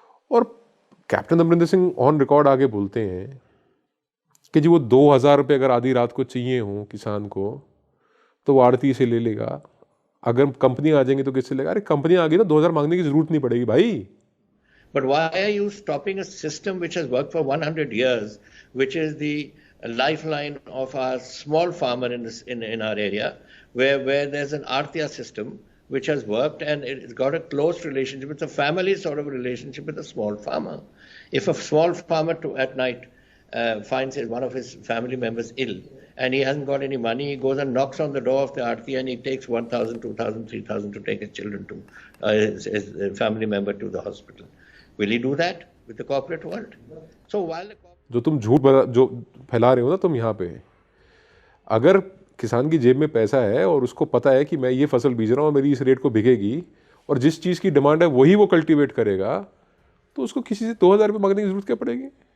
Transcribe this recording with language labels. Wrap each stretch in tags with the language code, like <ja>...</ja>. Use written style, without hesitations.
<hi>और captain Amarinder Singh on record आगे बोलते हैं कि जी वो 2,000 रुपये अगर आधी रात को चाहिए हों किसान को तो वो आड़ती से ले लेगा, अगर कंपनी आ जाएंगी तो किससे लेगा? अरे कंपनी आ गई ना, 2,000 मांगने की जरूरत नहीं पड़ेगी भाई।</hi> <en>But why are you stopping a system which has worked for 100 years, which is the lifeline of our small farmer in our area, where there's an Artiya system which has worked and it's got a close relationship. It's a family sort of relationship with a small farmer. If a small farmer at night finds one of his family members ill and he hasn't got any money, he goes and knocks on the door of the Artiya and he takes 1,000, 2,000, 3,000 to take his children to his family member to the hospital. Will he do that with the corporate world? So while</en> <hi>जो तुम झूठ जो फैला रहे हो ना तुम यहाँ पे, अगर किसान की जेब में पैसा है और उसको पता है कि मैं ये फसल बीज रहा हूँ, मेरी इस रेट को बिकेगी और जिस चीज़ की डिमांड है वही वो कल्टीवेट करेगा, तो उसको किसी से 2,000 रुपये मांगने की जरूरत क्या पड़ेगी?</hi>